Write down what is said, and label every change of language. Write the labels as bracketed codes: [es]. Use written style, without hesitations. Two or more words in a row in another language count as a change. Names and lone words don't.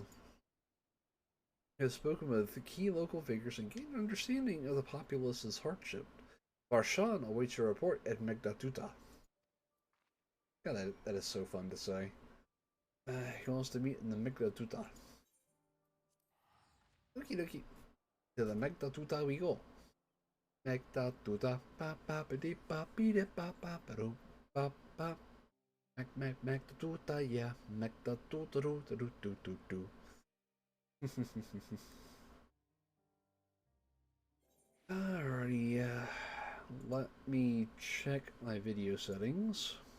[en] He has spoken with the key local figures and gained an understanding of the populace's hardship. Varshan awaits your report at Megdatuta. God, that is so fun to say. He wants to meet in the Megdatuta. Okie dokie. To the Megdatuta we go. Megdatuta, pa pa pa dee pa be de pa pa pa do pa pa. Megdatuta, yeah, Megdatuta do do do do do. Alrighty, let me check my video settings.